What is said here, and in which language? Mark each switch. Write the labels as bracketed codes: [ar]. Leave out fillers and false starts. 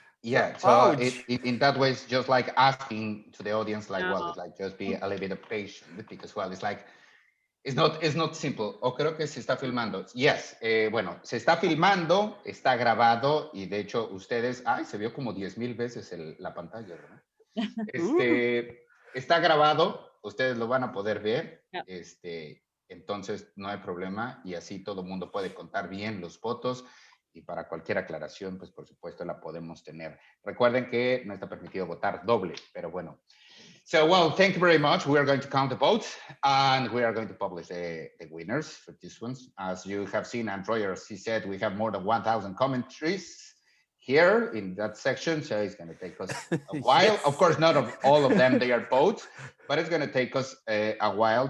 [en] Yeah, so in that way, it's just like asking to the audience, like, well, it's like just be a little bit patient, because, well, it's like, it's not simple. [es] O creo que se está filmando. Yes, bueno, se está filmando, está grabado, y de hecho ustedes, se vio como 10,000 veces la pantalla, ¿verdad? Está grabado, ustedes lo van a poder ver, entonces no hay problema, y así todo el mundo puede contar bien los votos. Y para cualquier aclaración, pues por supuesto la podemos tener. Recuerden que no está permitido votar doble, pero bueno. [en] So, well, thank you very much. We are going to count the votes and we are going to publish the winners for this ones. As you have seen, and Roger, he said, we have more than 1,000 commentaries here in that section. So it's going to take us a while. Yes. Of course, not of all of them, they are votes, but it's going to take us a while.